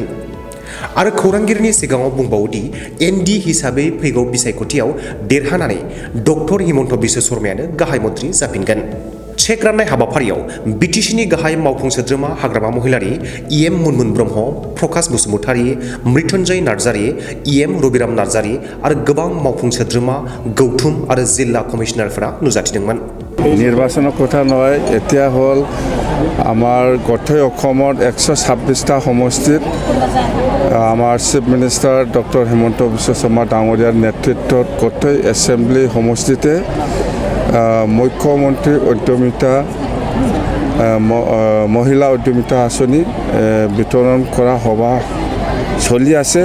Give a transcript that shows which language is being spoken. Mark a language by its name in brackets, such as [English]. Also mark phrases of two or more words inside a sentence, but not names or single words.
[Bodo] आरो खौरांगिरिनि सिगाङाव बुंबावोदि एनडि हिसाबै फैगौ बिसायख'थियाव देरहानानै डक्टर हिमन्त बिश्व शर्मायानो गाहाय मन्त्रि जाफिनगोन। चेक राननाय हाबाफारियाव बिटिसिनि गाहाय मावफुं सोद्रोमा हाग्रामा महिलारि इएम मुनमुन ब्रह्म, प्रकाश बसुमतारी, मृत्युंजय नार्जारी, इएम रबिराम नार्जारी आरो गोबां मावफुं सोद्रोमा गौथुम आरो जिल्ला कमिशनारफोरा नुजाथिदोंमोन। [Assamese] নিৰ্বাচনৰ কথা নহয়, এতিয়া হ'ল আমাৰ গোটেই অসমত 126টা সমষ্টিত আমাৰ [English] chief minister [Assamese] ডক্টৰ হিমন্ত বিশ্ব শৰ্মা ডাঙৰীয়াৰ নেতৃত্বত গোটেই এছেম্বলি সমষ্টিতে মুখ্যমন্ত্ৰী উদ্যমিতা মহিলা উদ্যমিতা আঁচনি বিতৰণ কৰা সভা চলি আছে।